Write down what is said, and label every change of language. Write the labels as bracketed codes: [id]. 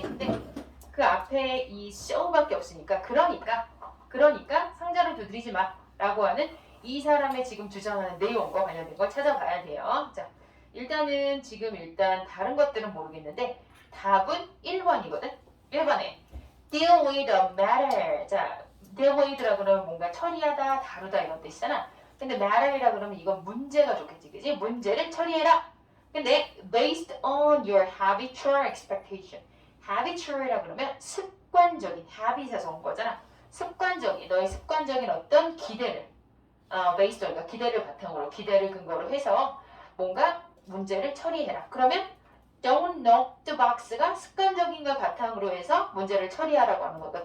[ko] 근데 그 앞에 이 show밖에 없으니까 그러니까 상자를 두드리지 마라고 하는 이 사람의 지금 주장하는 내용과 관련된 걸 찾아봐야 돼요. 자, 일단은 지금 다른 것들은 모르겠는데 답은 1번이거든. [en] 1번에 deal with a matter. [ko] 자, deal with라 그러면 뭔가 처리하다, 다루다 이런 뜻이잖아. 근데 matter이라 그러면 이건 문제가 좋겠지, 그지? 문제를 처리해라. [en] 근데 based on your habitual expectation. [ko] habitual이라 그러면 습관적인, habit에서 온 거잖아. 습관적인, 너의 습관적인 어떤 기대를 [en] based on, [ko] 그러니까 기대를 바탕으로, 기대를 근거로 해서 뭔가 문제를 처리해라. 그러면 [en] don't knock the box [ko] 가 습관적인 걸 바탕으로 해서 문제를 처리하라고 하는 거다.